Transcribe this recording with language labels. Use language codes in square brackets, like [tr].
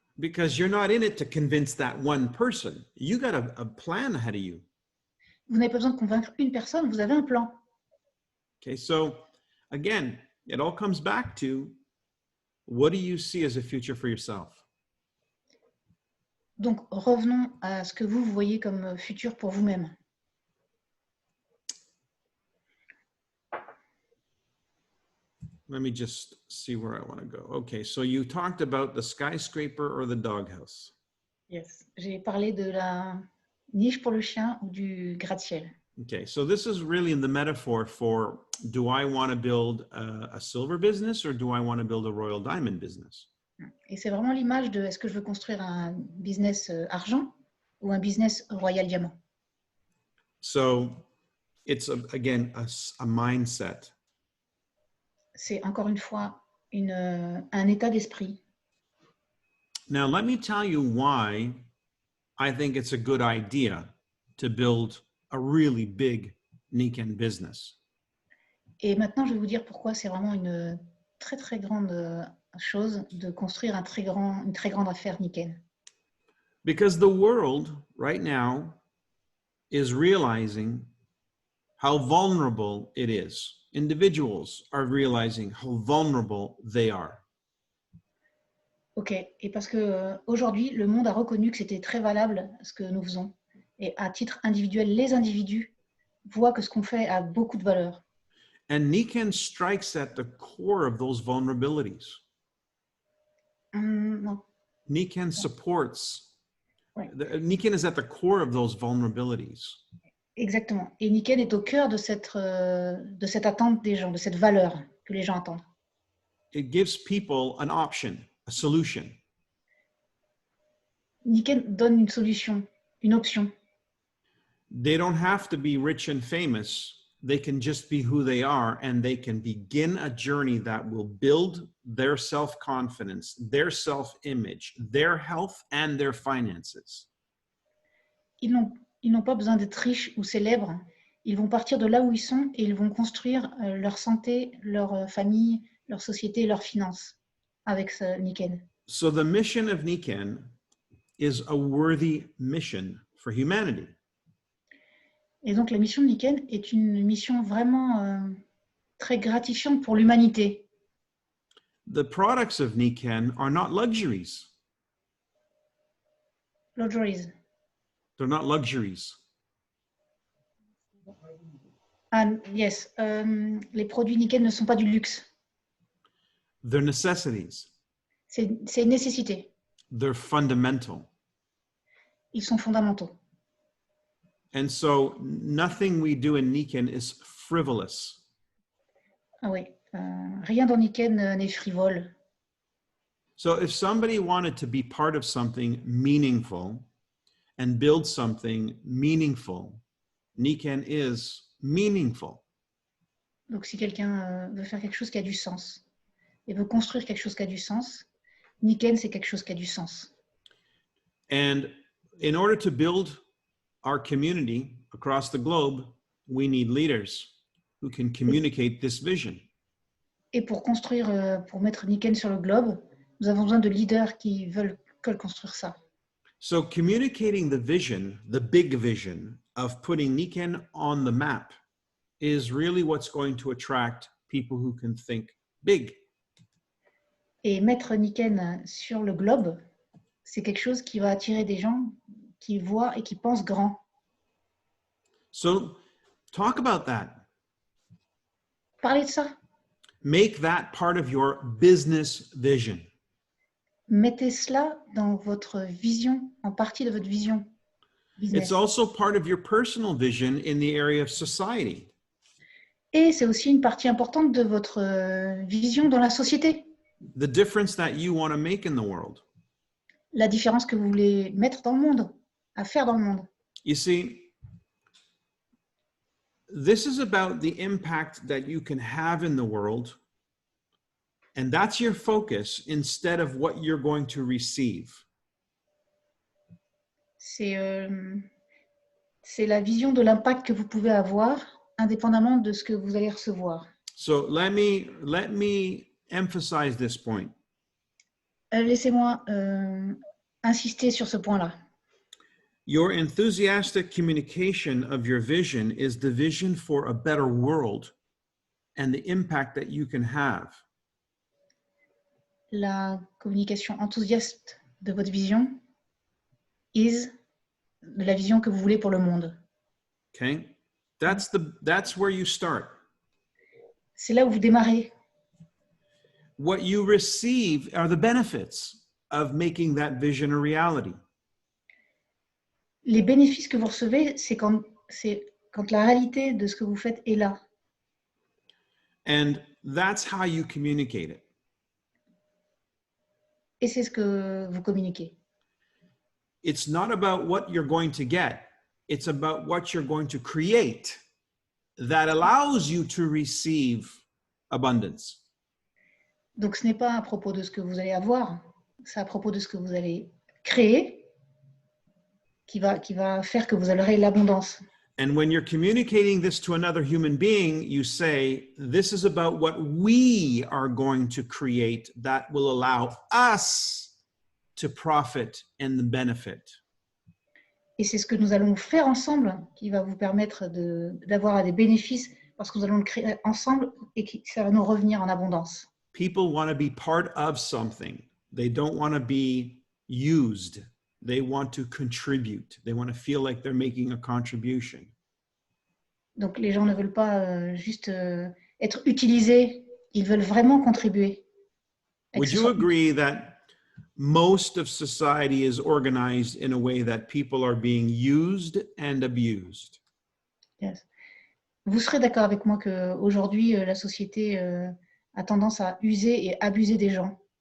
[en] Because you're not in it to convince that one person. You got a plan ahead of you. [fr] Vous n'avez pas besoin de convaincre une personne, vous avez un plan. [en] Okay, so again, it all comes back to what do you see as a future for yourself? [fr] Donc, revenons à ce que vous voyez comme futur pour vous-même. [en] let me just see where I want to go. Okay, so you talked about the skyscraper or the doghouse. Yes. [fr] J'ai parlé de la niche pour le chien ou du gratte-ciel. [en] Okay, so this is really the metaphor for, do I want to build a silver business or do I want to build a royal diamond business? [fr] Et c'est vraiment l'image de est-ce que je veux construire un business argent ou un business royal diamant. [en] So it's, again, a mindset. [fr] C'est encore une fois un état d'esprit. [en] Now, let me tell you why I think it's a good idea to build a really big Nikken business. [fr] Et maintenant, je vais vous dire pourquoi c'est vraiment une très très grande chose de construire une très grande affaire Nikken. [en] Because the world right now is realizing how vulnerable it is. Individuals are realizing how vulnerable they are. [fr] Ok, et parce que aujourd'hui, le monde a reconnu que c'était très valable ce que nous faisons. Et à titre individuel, les individus voient que ce qu'on fait a beaucoup de valeur. [en] And Nikken strikes at the core of those vulnerabilities. [fr] Non. [en] Nikken supports, [fr] Ouais. [en] Nikken is at the core of those vulnerabilities. [fr] Exactement. Et Nikken est au cœur de cette attente des gens, de cette valeur que les gens attendent. [en] It gives people an option, a solution. [fr] Nikken donne une solution, une option. [en] They don't have to be rich and famous. They can just be who they are, and they can begin a journey that will build their self-confidence, their self-image, their health, and their finances. [fr] Ils n'ont pas besoin d'être riches ou célèbres. Ils vont partir de là où ils sont et ils vont construire leur santé, leur famille, leur société, leurs finances avec ce Nikken. [en] So the mission of Nikken is a worthy mission for humanity. [fr] Et donc la mission de Nikken est une mission vraiment très gratifiante pour l'humanité. [en] The products of Nikken are not luxuries. Luxuries. They're not luxuries. And yes, [fr] les produits Nikken ne sont pas du luxe. [en] They're necessities. [fr] C'est une nécessité. [en] They're fundamental. [fr] Ils sont fondamentaux. [en] And so nothing we do in Nikken is frivolous. [fr] Ah oui, rien dans Nikken n'est frivole. [en] So if somebody wanted to be part of something meaningful and build something meaningful, Nikken is meaningful. [fr] Donc si quelqu'un veut faire quelque chose qui a du sens et veut construire quelque chose qui a du sens, Nikken c'est quelque chose qui a du sens. [en] And in order to build our community across the globe, we need leaders who can communicate this vision. [fr] Et pour construire, pour mettre Nikken sur le globe, nous avons besoin de leaders qui veulent construire ça. [en] So communicating the vision, the big vision of putting Nikken on the map is really what's going to attract people who can think big. [fr] Et mettre Nikken sur le globe, c'est quelque chose qui va attirer des gens qui voient et qui pensent grand. [en] So talk about that. [fr] Parlez de ça. [en] Make that part of your business vision. [fr] Mettez cela dans votre vision, en partie de votre vision. [en] Business. It's also part of your personal vision in the area of society. [fr] Et c'est aussi une partie importante de votre vision dans la société. [en] The difference that you want to make in the world. [fr] La différence que vous voulez mettre dans le monde, à faire dans le monde. [en] You see, this is about the impact that you can have in the world, and that's your focus instead of what you're going to receive. [fr] C'est la vision de l'impact que vous pouvez avoir, indépendamment de ce que vous allez recevoir. [en] So let me emphasize this point. [fr] Laissez-moi insister sur ce point-là. [en] Your enthusiastic communication of your vision is the vision for a better world and the impact that you can have. [fr] La communication enthousiaste de votre vision is de la vision que vous voulez pour le monde. [en] Okay? That's where you start. [fr] C'est là où vous démarrez. [en] what you receive are the benefits of making that vision a reality. [fr] Les bénéfices que vous recevez, c'est quand la réalité de ce que vous faites est là. [en] And that's how you communicate it. [fr] Et c'est ce que vous communiquez. [en] It's not about what you're going to get. It's about what you're going to create that allows you to receive abundance. [fr] Donc, ce n'est pas à propos de ce que vous allez avoir, c'est à propos de ce que vous allez créer qui va faire que vous aurez l'abondance. [en] And when you're communicating this to another human being, you say, this is about what we are going to create that will allow us to profit and benefit. [fr] Et c'est ce que nous allons faire ensemble qui va vous permettre d'avoir des bénéfices parce que nous allons le créer ensemble et que ça va nous revenir en abondance. [en] People want to be part of something. They don't want to be used. They want to contribute. They want to feel like they're making a contribution. [fr] Donc les gens ne veulent pas juste être utilisés, ils veulent vraiment contribuer. [en] Would you agree that most of society is organized in a way that people are being used and abused? Yes. [fr] Vous serez d'accord avec moi qu'aujourd'hui, la société a tendance à user et abuser des gens.